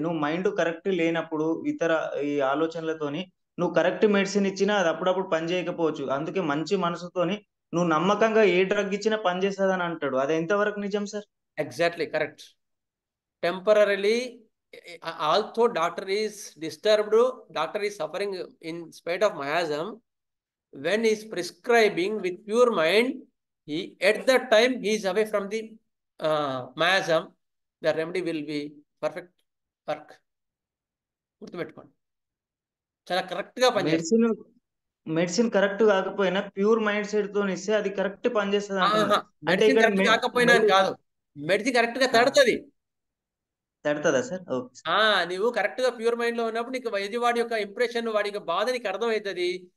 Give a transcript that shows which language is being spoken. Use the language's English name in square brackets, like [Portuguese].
[Telugu] నువ్వు mind correct లేనప్పుడు ఇతర ఈ ఆలోచనలతోని నువ్వు కరెక్ట్ మెడిసిన్ ఇచ్చినా అది అప్పుడప్పుడు పని చేయకపోవచ్చు. అందుకే మంచి మనసుతోని నువ్వు నమ్మకంగా ఏ డ్రగ్ ఇచ్చినా పనిచేస్తుంది అని అంటాడు. అది ఎంతవరకు నిజం sir? Exactly correct. [English] Temporarily although doctor is disturbed, doctor is suffering in spite of miasm, when he is prescribing with pure mind, he at that time he is away from the miasm, the remedy will be perfect work. [Telugu] గుర్తుపెట్టుకోండి, చాలా correct గా పనిచేస్తుంది. Medicine correct కాకపోయినా pure mind set తో ఇస్తే అది correct పనిచేస్తుంది అంటున్నారు. మెడిసిన్ కరెక్ట్ కాకపోయినా కాదు, మెడిసిన్ కరెక్ట్ గా తడుతుంది. తడుతుందా సార్? ఓకే. నువ్వు కరెక్ట్ గా ప్యూర్ మైండ్ లో ఉన్నప్పుడు నీకు ఎదుటివాడి యొక్క ఇంప్రెషన్, వాడి యొక్క బాధ నీకు అర్థమవుతుంది.